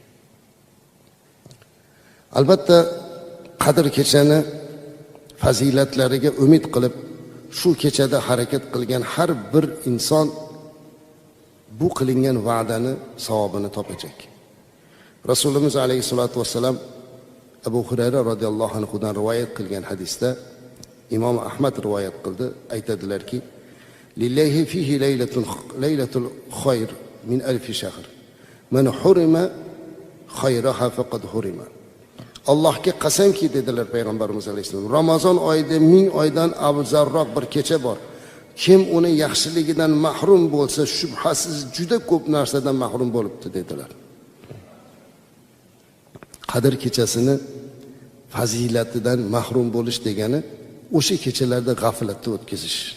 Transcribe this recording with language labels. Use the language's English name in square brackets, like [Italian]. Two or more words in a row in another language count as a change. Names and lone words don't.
[Uzbek] Albatta Qadr kechani fazilatlariga umid qilib, shu kechada harakat qilgan har bir inson bu qilingan va'dani savobini topacak. Rasulimiz [Arabic] عليه الصلاة والسلام [Uzbek] Abu Hurayra [Arabic] رضي الله عنه [Uzbek] dan rivoyat qilgan hadisda Imom Ahmad rivoyat qildi, aytadilarki: [Arabic] "لله فيه ليلة الخير من ألف شهر. من حرم خيرها فقد حرم." [Uzbek] Allohga qasamki dedilar payg'ambarimiz alayhisalom, Ramazon oyida 1000 oydan afzalroq bir kecha bor. Kim uni yaxshiligidan mahrum bo'lsa, shubhasiz juda ko'p narsadan mahrum bo'libdi dedilar. Qadr kechasini fazilatidan mahrum bo'lish degani o'sha kechalarda g'aflatda o'tkazish.